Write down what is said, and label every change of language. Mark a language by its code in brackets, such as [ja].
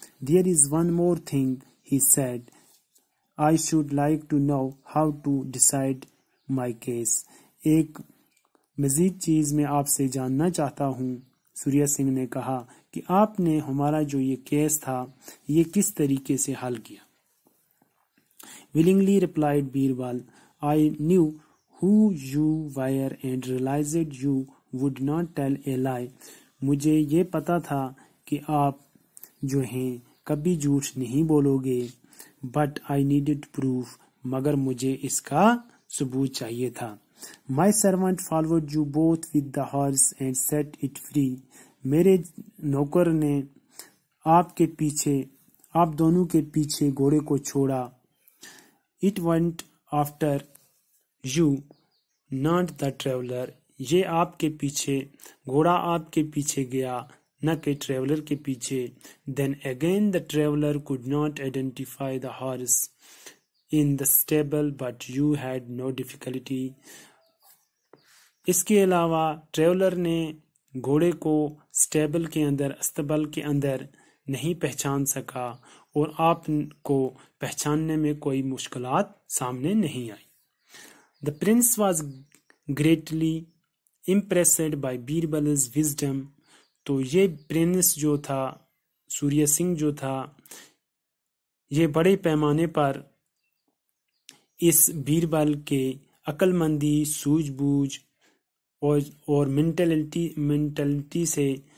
[en] There is one more thing, he said. I should like to know how to decide my case. [ur] ایک مزید چیز میں آپ سے جاننا چاہتا ہوں. سوریا سنگھ نے کہا کہ آپ نے ہمارا جو یہ کیس تھا یہ کس طریقے سے حل کیا. [en] Willingly replied Birbal. I knew who you were and realized you would not tell a lie. [ur] مجھے یہ پتا تھا کہ آپ جو ہیں کبھی جھوٹ نہیں بولو گے. [en] But I needed proof. [ur] مگر مجھے اس کا ثبوت چاہیے تھا. [en] My servant followed you both with the horse and set it free. [ur] میرے نوکر نے آپ دونوں کے پیچھے گھوڑے کو چھوڑا. [en] It went after you, not the traveler. [ur] یہ آپ کے پیچھے, گھوڑا آپ کے پیچھے گیا نہ کہ ٹریولر کے پیچھے. [en] Then again the traveler could not identify the horse in the stable, but you had no difficulty. [ur] اس کے علاوہ ٹریولر نے گھوڑے کو اسٹیبل کے اندر نہیں پہچان سکا اور آپ کو پہچاننے میں کوئی مشکلات سامنے نہیں آئی. [en] The prince was greatly impressed by Birbal's wisdom. [ur] تو یہ پرنس جو تھا, سوریا سنگھ جو تھا, یہ بڑے پیمانے پر اس بیربل کے عقل مندی, سوجھ بوجھ اور مینٹلٹی سے